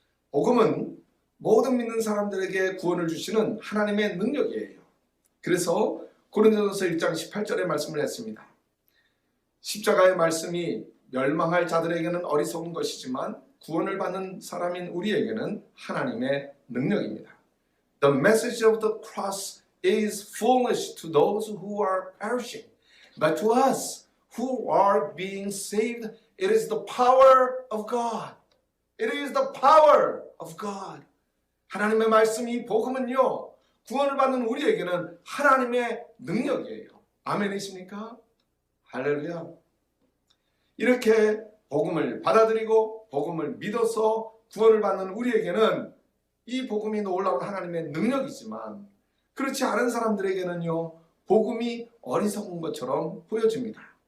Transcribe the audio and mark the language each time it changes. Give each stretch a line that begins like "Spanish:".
Korean: 복음은 모든 믿는 사람들에게 구원을 주시는 하나님의 능력이에요. 그래서 고린도전서 1장 18절에 말씀을 했습니다. 십자가의 말씀이 멸망할 자들에게는 어리석은 것이지만 구원을 받는 사람인 우리에게는 하나님의 능력입니다.
English: The message of the cross is foolish to those who are perishing, but to us who are being saved, it is the power of God. It is the power of God.
Korean: 하나님의 말씀, 이 복음은요, 구원을 받는 우리에게는 하나님의 능력이에요. 아멘이십니까? 할렐루야. 이렇게 복음을 받아들이고 복음을 믿어서 구원을 받는 우리에게는 이 복음이 놀라운 하나님의 능력이지만, 그렇지 않은 사람들에게는요, 복음이 어리석은 것처럼 보여집니다.